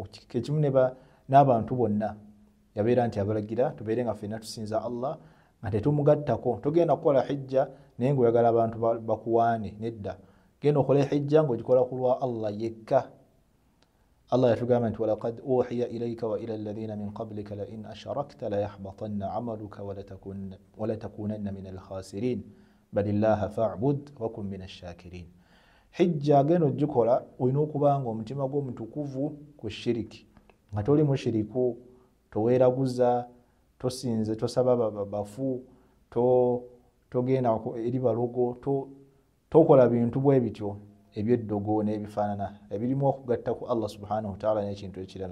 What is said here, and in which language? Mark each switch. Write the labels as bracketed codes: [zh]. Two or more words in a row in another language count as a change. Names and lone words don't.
[lg] Ekimu n'abantu bonna yabeera nti abalagira tubeere nga ffenna tusinza Allah nga tetumugattako. Togenda kukola hijja naye ng'oyagala abantu bakuwaane, nedda. Genda okole hijja ng'ogikola ku lwa Allah yekka. Allah yatugamba nti [ar] ولقد أوحي إليك وإلى الذين من قبلك لئن أشركت ليحبطن عملك ولا تكونن من الخاسرين بل الله فاعبد وكن من الشاكرين. [lg] Hijja genda ogikola olina okuba nga omutima gwo mutukuvu ku shiriki, nga toli mushiriku, toweeraguza, tosinze, tosaba bafu, togenda eri balogo, tokola bintu bwe bityo ebyeddogo n'ebifaanana ebirimu okugatta ku Allah [ar] سبحانه وتعالى [lg] n'ekintu ekirala.